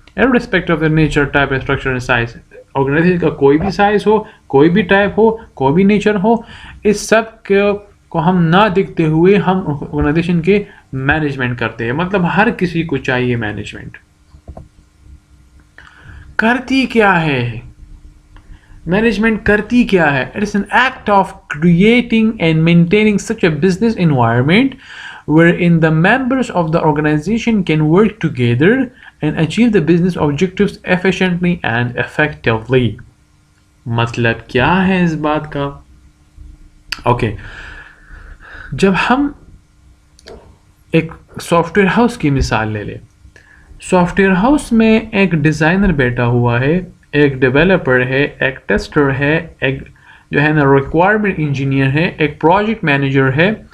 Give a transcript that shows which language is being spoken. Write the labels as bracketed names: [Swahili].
[English] irrespective of the nature, type, structure and size. [Urdu] Organization کا کوئی بھی سائز ہو، کوئی بھی ٹائپ ہو، کوئی بھی نیچر ہو، اس سب کو ہم نہ دیکھتے ہوئے ہم آرگنائزیشن کے مینجمنٹ کرتے ہیں. مطلب ہر کسی کو چاہیے مینجمنٹ. کرتی کیا ہے مینجمنٹ؟ کرتی کیا ہے؟ [English] It is an act of creating and maintaining such a business environment wherein the members of the organization can work together and achieve the business objectives efficiently and effectively. [Urdu] مطلب کیا ہے اس بات کا؟ اوکے، جب ہم ایک سافٹ ویئر ہاؤس کی مثال لے لیں، سافٹ ویئر ہاؤس میں ایک ڈیزائنر بیٹھا ہوا ہے، ایک ڈیولپر ہے، ایک ٹیسٹر ہے، ایک جو ہے نا ریکوائرمنٹ انجینئر ہے، ایک پروجیکٹ مینیجر ہے.